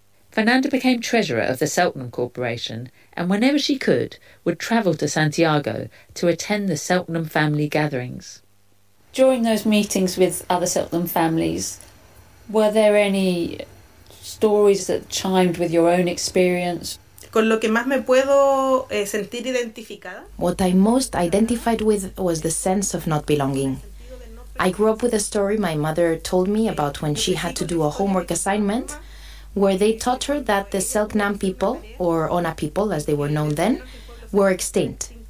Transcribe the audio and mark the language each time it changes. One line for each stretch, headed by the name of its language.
English: Fernanda became treasurer of the Selknam Corporation and whenever she could, would travel to Santiago to attend the Selknam family gatherings. During those meetings with other Selknam families, were there any stories that chimed with your own experience?
Spanish: Con lo que más me puedo sentir identificada.
English: What I most identified with was the sense of not belonging. I grew up with a story my mother told me about when she had to do a homework assignment, where they taught her that the Selknam people, or Ona people as they were known then, were extinct.